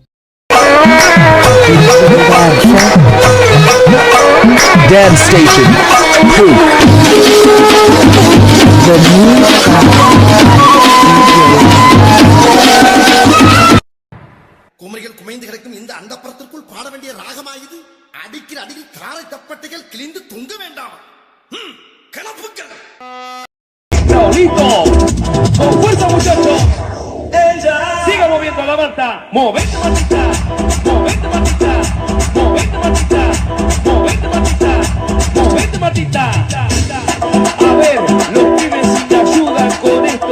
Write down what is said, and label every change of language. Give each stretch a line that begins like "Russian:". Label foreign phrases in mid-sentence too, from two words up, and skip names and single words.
English: Dance station. The new
Tamil: குமரிகள் குமைந்து கிடக்கும் இந்த அண்டப்புறத்திற்குள் பாட வேண்டிய ராகமாயுது. அடிக்கிற அடியில் காரை தப்பட்டைகள் கிழிந்து தொங்க வேண்டாம். கிளப்புக்கள்.
Spanish: Con fuerza, muchachos. Siga moviendo la manta. Movete, matita. Movete, matita. Movete, matita. Movete, matita. Movete, matita. A ver, los pibes te ayudan con esto.